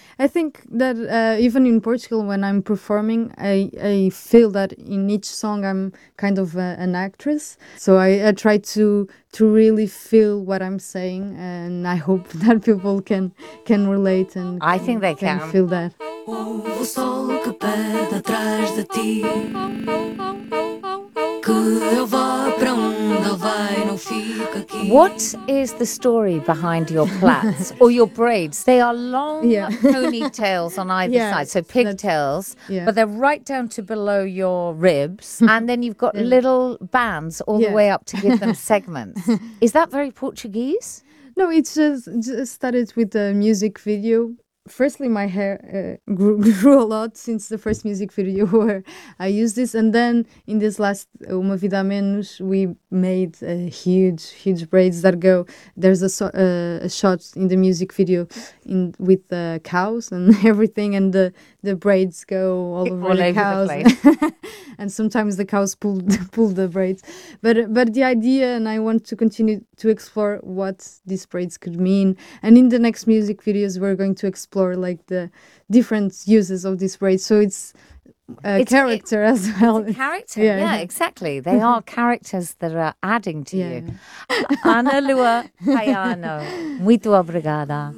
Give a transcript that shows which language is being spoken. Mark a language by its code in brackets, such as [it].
[en] I think that even in Portugal, when I'm performing, I feel that in each song I'm kind of an actress. So I try to really feel what I'm saying, and I hope that people can relate and I think they can feel that. [pt] O sol que pede atrás de ti, que eu vá para onde ele vai, não fica aqui. [en] What is the story behind your plaits or your braids? They are long ponytails on either side, so pigtails, but they're right down to below your ribs, and then you've got little bands all the way up to give them segments. Is that very Portuguese? No, it's just started with a music video. Firstly, my hair grew a lot since the first music video where I used this. And then in this last Uma Vida Menos, we made a huge braids that go. There's a shot in the music video with the cows and everything. And the braids go all over the cows. The place. And sometimes the cows pull the braids. But the idea, and I want to continue to explore what these braids could mean. And in the next music videos, we're going to explore like the different uses of this braid. So it's a character as well. It's a character, exactly. They are characters that are adding to you. [pt] Ana Lua Caiano, muito obrigada.